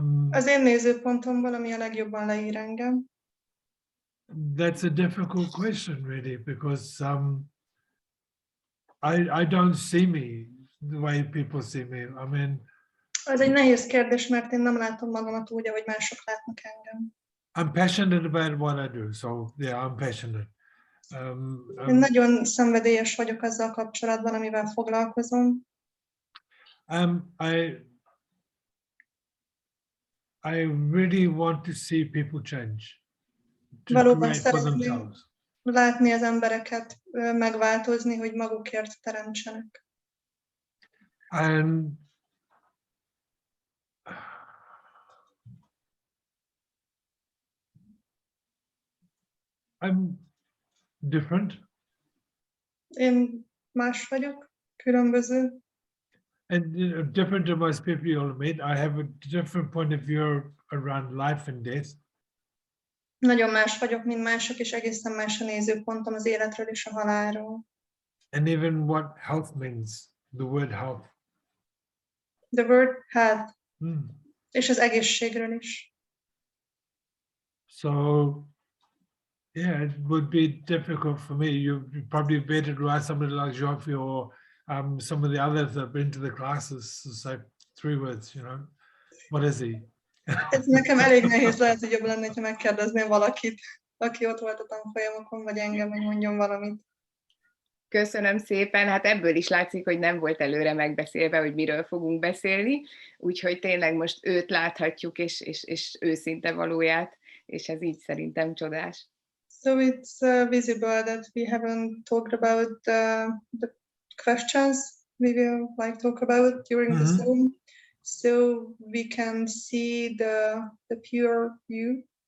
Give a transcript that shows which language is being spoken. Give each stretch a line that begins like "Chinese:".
Hungarian: az én nézőpontomból, ami a legjobban leír engem.
English: That's a difficult question, really, because I don't see me the way people see me. I mean,
Hungarian: ez egy nehéz kérdés, mert én nem látom magamat úgy, ahogy mások látnak engem.
English: I'm passionate about what I do, so yeah, I'm passionate.
Hungarian: Én nagyon szenvedélyes vagyok azzal kapcsolatban, amivel foglalkozom.
English: I really want to see people change.
Hungarian: Valóban szeretném látni az embereket megváltozni, hogy magukért teremtsenek.
English: And I'm different.
Hungarian: Én más vagyok, különböző.
English: And different to most people you'll meet. I have a different point of view around life and death.
Hungarian: Nagyon más vagyok, mint mások, és egészen más a nézőpontom az életről és a halálról.
English: And even what health means, the word health. The word health.
Hungarian: És az egészségről is.
English: So, yeah, it would be difficult for me. You probably better to ask somebody like Zsofi or some of the others that have been to the classes to say 3 words, you know. What is he?
Hungarian: Ez nekem elég nehéz, lehet, hogy jobb lenne, ha megkérdezném valakit. aki ott volt a tanfolyamokon, vagy engem, hogy mondjon valamit. Köszönöm szépen, hát ebből is látszik, hogy nem volt előre megbeszélve, hogy miről fogunk beszélni, úgyhogy tényleg most őt láthatjuk, és őszinte valóját, és ez így szerintem csodás.
English: So it's visible that we haven't talked about the questions we will like talk about during the Zoom, so we can see the pure you.